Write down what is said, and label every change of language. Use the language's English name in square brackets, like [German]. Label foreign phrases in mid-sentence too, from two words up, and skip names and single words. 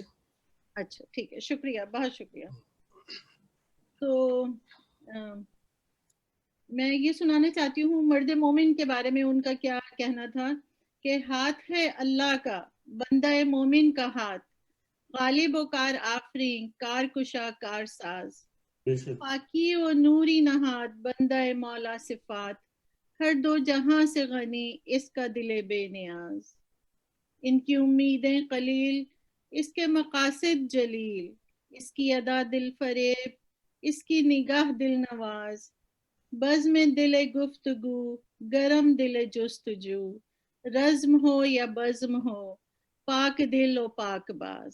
[Urdu] اچھا ٹھیک ہے, شکریہ, بہت شکریہ. تو میں یہ سنانا چاہتی ہوں مرد مومن کے بارے میں ان کا کیا کہنا تھا کہ ہاتھ ہے اللہ کا بندہ مومن کا ہاتھ, غالب و کار آفرین کار کشا کار ساز, پاکی و نوری نہاد بندہ مولا صفات, ہر دو جہاں سے غنی اس کا دل بے نیاز. ان کی امیدیں قلیل اس کے مقاصد جلیل, اس کی ادا دل فریب اس کی نگاہ دل نواز, بزم دل گفتگو گرم دل جستجو, رزم ہو یا بزم ہو پاک دل و پاک باز.